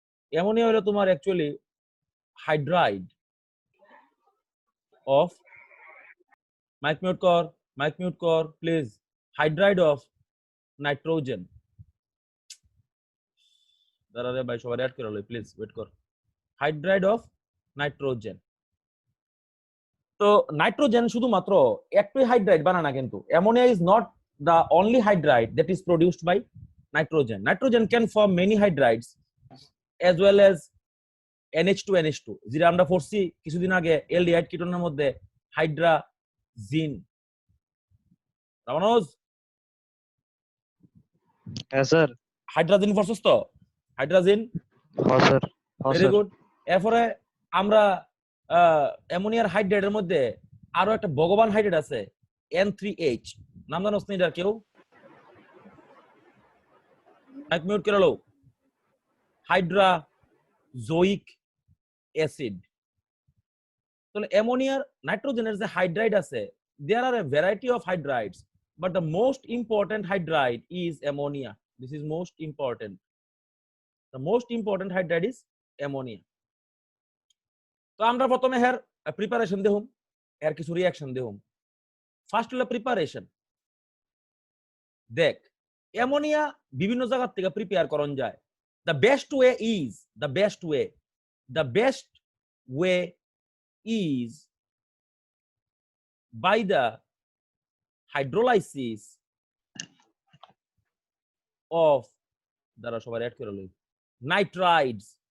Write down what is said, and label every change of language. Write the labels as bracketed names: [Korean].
[Bangla] Ammonia হলো তোমার actually hydride of mic mute কর প্লিজ, হাইড্রাইড অফ নাইট্রোজেন। দাঁড়া রে ভাই, সবাই অ্যাড করে লো প্লিজ, ওয়েট কর। Hydride of nitrogen. তো নাইট্রোজেন শুধুমাত্র একটাই হাইড্রাইড বানায় না কিন্তু। [English] Ammonia is not the only hydride that is produced by nitrogen. Nitrogen can form many hydrides as well as NH2 NH2, [Bangla] যেটা আমরা পড়ছি কিছুদিন আগে অ্যালডিহাইড কিটোনের মধ্যে হাইড্রাজিন। রামানুজ, হ্যাঁ স্যার। হাইড্রাজিন পড়ছস তো? হাইড্রাজিন, হ্যাঁ স্যার। Very good. এরপরে আমরা অ্যামোনিয়ার হাইড্রাইডের মধ্যে আরো একটা ভগবান হাইড্রাইড আছে N3H, নাম জানোস না এটার কেউ? মাইক মিউট করে লো। হাইড্রাজোইক অ্যাসিড। তাহলে অ্যামোনিয়ার নাইট্রোজেনের যে হাইড্রাইড আছে, [English] there are a variety of hydrides, but the most important hydride is ammonia. This is most important. The most important hydride is ammonia. [Bangla] তো আমরা প্রথমে এর প্রিপারেশন দেহুম, এর কিছু রিঅ্যাকশন দেহুম। ফার্স্ট হলো প্রিপারেশন। দেখ, অ্যামোনিয়া বিভিন্ন জায়গা থেকে প্রিপেয়ার করন যায়। [English] The best way is by the hydrolysis of, [Bangla] দ্বারা সবাই অ্যাড করে লই, [English] Nitrides.